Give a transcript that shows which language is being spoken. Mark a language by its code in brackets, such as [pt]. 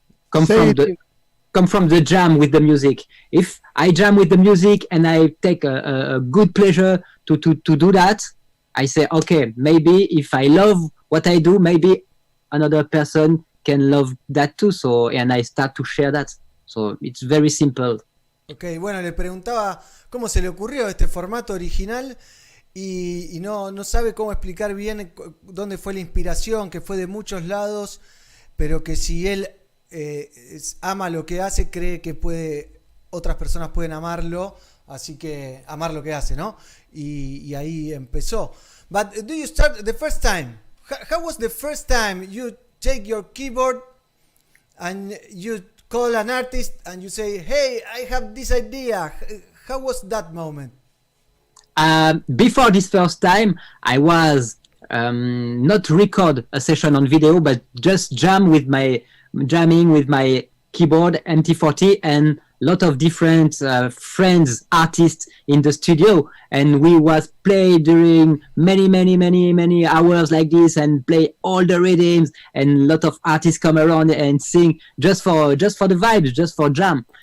[en] Come from the jam with the music. If I jam with the music and I take a good pleasure to do that, I say, okay, maybe if I love what I do, maybe another person can love that too. So, and I start to share that. So it's very simple. [es] Ok, bueno, le preguntaba cómo se le ocurrió este formato original y no sabe cómo explicar bien dónde fue la inspiración, que fue de muchos lados, pero que si él ama lo que hace, cree que puede otras personas pueden amarlo, así que amar lo que hace, ¿no? Y ahí empezó. [en] But do you start the first time? How was the first time you take your keyboard and you call an artist and you say, hey, I have this idea? How was that moment? Before this first time, I was not record a session on video, but just jamming with my keyboard MT40 and lot of different friends, artists in the studio, and we was play during many hours like this and play all the rhythms, and lot of artists come around and sing just for the vibes, just for jam.